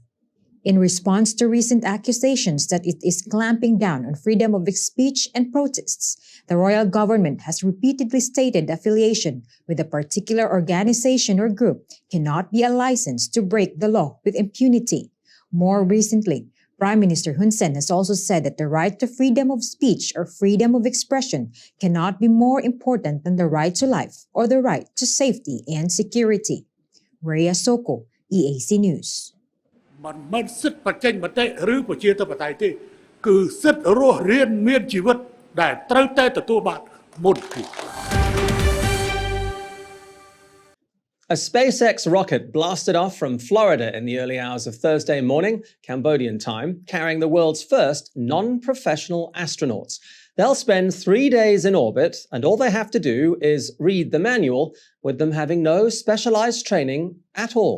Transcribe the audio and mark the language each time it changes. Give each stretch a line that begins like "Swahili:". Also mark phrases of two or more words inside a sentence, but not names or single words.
English: In response to recent accusations that it is clamping down on freedom of speech and protests, the royal government has repeatedly stated affiliation with a particular organization or group cannot be a license to break the law with impunity. More recently, Prime Minister Hun Sen has also said that the right to freedom of speech or freedom of expression cannot be more important than the right to life or the right to safety and security. Rhea Soko, EAC News.
Khmer: มันមិនសិទ្ធិបច្ចេកមតិឬប្រជាធិបតេយ្យទេគឺសិទ្ធិរស់រានមានជីវិតដែលត្រូវតែទទួលបានមុនគេ
English: A SpaceX rocket blasted off from Florida in the early hours of Thursday morning, Cambodian time, carrying the world's first non-professional astronauts. They'll spend 3 days in orbit, and all they have to do is read the manual, with them having no specialized training at all.